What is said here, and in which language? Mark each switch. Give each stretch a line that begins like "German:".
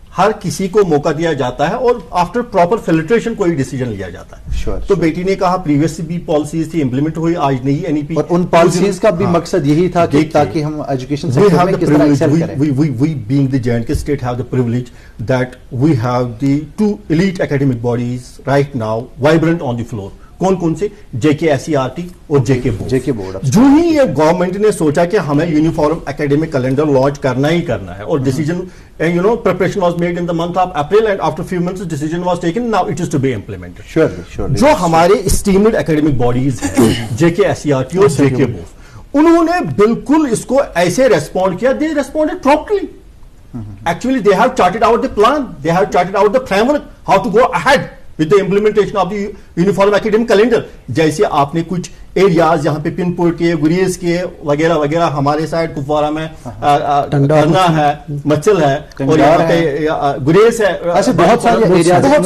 Urdu: ہر کسی کو موقع دیا جاتا ہے اور آفٹر پراپر فلٹریشن کوئی ڈیسیجن لیا جاتا ہے. تو بیٹی نے کہا پریویس بھی پالیسیز تھی امپلیمنٹ ہوئی آج نہیں این ای پی. اور ان پالیسیز کا بھی مقصد یہی تھا کہ تاکہ ہم ایجوکیشن سیکٹر میں کس طرح ایکسل کریں.
English: we being the J&K state have the privilege that we have the 2 elite academic bodies right now vibrant on the floor.
Urdu: کون سے؟ JKSERT اور JK بورڈ. جو ہی یہ گورنمنٹ نے سوچا کہ ہمیں یونیفارم اکیڈمک کیلنڈر لانچ کرنا ہی کرنا ہے اور decision
English: preparation was made in the month of April and after few months decision was taken. Now it is to be implemented. Surely.
Urdu: جو ہمارے esteemed academic bodies ہیں JKSERT اور JK board انہوں نے بالکل اس کو ایسے ریسپونڈ کیا.
English: They responded promptly. Actually they have charted out the plan. They have charted out the framework how to go ahead with the implementation of the uniform academic calendar.
Urdu: جیسے آپ نے کچھ ایریاز یہاں پہ پن پوائنٹ کے گریز کے وغیرہ وغیرہ ہمارے سائڈ کپوارہ میں ٹنگنا ہے مچل ہے اور یہاں پہ گریز ہے بہت سارے ایریاز.